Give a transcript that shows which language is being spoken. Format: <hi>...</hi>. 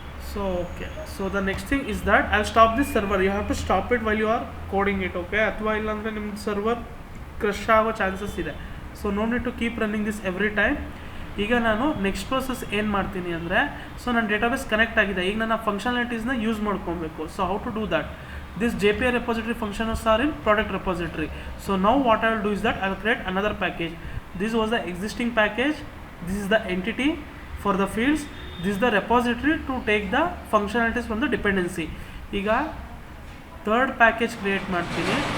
<en>So okay, so the next thing is that I'll stop this server. You have to stop it while you are coding it, okay?</en> <kn>ಅಥವಾ ಇಲ್ಲಾಂದರೆ ನಿಮ್ಮ server crush ಆಗೋ chances ಇದೆ.</kn> <en>So no need to keep running this every time.</en> <kn>ಈಗ ನಾನು next process ಏನು ಮಾಡ್ತೀನಿ ಅಂದರೆ, ಸೊ ನನ್ನ ಡೇಟಾಬೇಸ್ ಕನೆಕ್ಟ್ ಆಗಿದೆ, ಈಗ ನನ್ನ ಫಂಕ್ಷನಾಲಿಟೀಸ್ನ ಯೂಸ್ ಮಾಡ್ಕೊಬೇಕು.</kn> <en>So how to do that? this JPA repository functions are in product repository. So now what I will do is that I will create another package. This was the existing package, this is the entity for the fields, this is the repository to take the functionalities from the dependency.</en> <kn>ಈಗ third package create ಮಾಡ್ತೀನಿ.</kn>